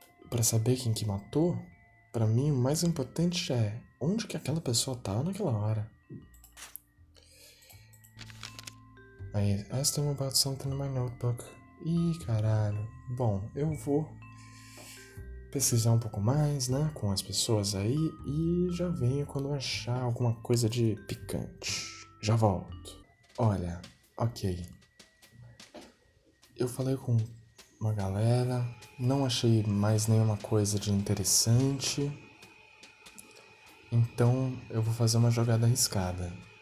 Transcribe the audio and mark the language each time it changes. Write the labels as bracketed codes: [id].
[pt] Pra saber quem que matou, pra mim o mais importante é onde que aquela pessoa tava naquela hora. [en] I asked him about something in my notebook. [pt] Ih, caralho. Bom, eu vou pesquisar um pouco mais, né, com as pessoas aí e já venho quando achar alguma coisa de picante. Já volto. Olha, ok. Eu falei com uma galera, não achei mais nenhuma coisa de interessante, então eu vou fazer uma jogada arriscada.